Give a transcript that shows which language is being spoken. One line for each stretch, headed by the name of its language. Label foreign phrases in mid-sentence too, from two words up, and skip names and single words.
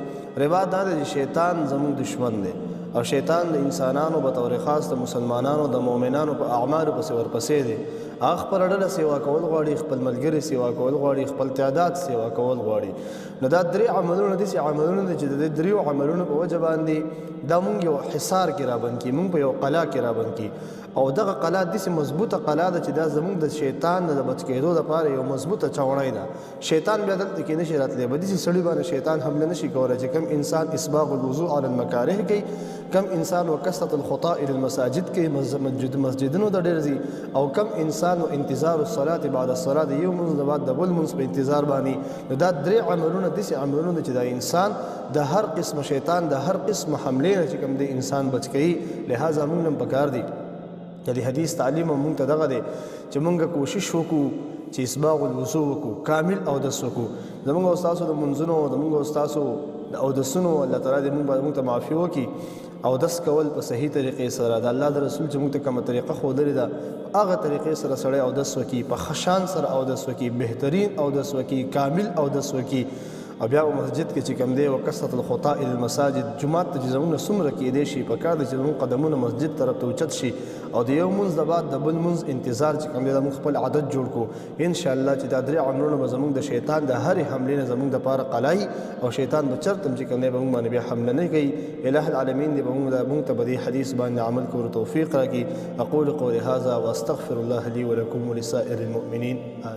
Pashto: رباط دا دی شیطان زموږ دشمن دی او شیطان د انسانانو په طور خاص د مسلمانانو د مؤمنانو په اعمالو پسې ورپسې دی هغه خپل ډله سیوا کول غواړي خپل ملګري سیوا کول غواړي خپل تعداد سیوا کول غواړي نو دا درې عملونه دي چې عملونه دي چې د دریو عملونو په وجه باندې دا مونږ یو حصار کې رابند کی مونږ په یو قلا کې رابند کی او دغه قلا داسې مضبوطه قلا ده چې دا زموږ د شیطان د بچ کېدو لپاره یو مضبوطه چوڼۍ ده شیطان بیا دلته کې نشي راتلی به داسې سړي باندې شیطان حمله نشي کولی چې کم انسان
Arabic: اسباغ الوضوء علی المکاره
Pashto: کوي کم انسان
Arabic: وکثرت الخطا الى المساجد
Pashto: کې مسجدونو ته ډېر ځي او کم انسان
Arabic: انتظار الصلاه بعد الصلاه
Pashto: د یو منځ بعد د بل منځ په انتظار باندې نو دا درې عملونه داسې عملونه چې دا انسان د هر قسم شیطان د هر قسم حملې نه چې کوم د انسان بچ کوي لہذا موږ هم پکار دي د دې حدیث تعلیم موږ ته دغه دی چې موږ کوشش وکړو چې
Arabic: اسباغ الوضوء
Pashto: وکړو کامل اودس وکړو زموږ استادو د منځونو زموږ استادو د اودسونو الله تعالی دې موږ ته معافي وکړي اودس کول په صحیح طریقې سره د الله د رسول چې موږ ته کومه طریقه ښودلې ده هغه طریقې سره سړی اودس وکړي په خشان سره اودس وکړي بهترین اودس وکړي کامل اودس وکړي او بیا مسجد کې چې کوم دی
Arabic: وکثرت الخطا الى المساجد
Pashto: جمعات ته چې زموږ څومره کېدی شي په کار دی چې زموږ قدمونه مسجد طرف ته اوچت شي او د یو منځ د بعد د بل منځ انتظار چې کوم دی د موږ خپل عادت جوړ کړو انشاءالله چې دا درې عملونه به زموږ د شیطان د هرې حملې نه زموږ دپاره قلایي او شیطان به چرته هم چې کوم دی به موږ باندې بیا حمله نه کوي
Arabic: الہ العالمین
Pashto: دی به موږ ته به دې حدیث باندې عمل کولو توفیق راکړي
Arabic: اقول قولي هذا واستغفر الله لي ولكم ولسائر المؤمنين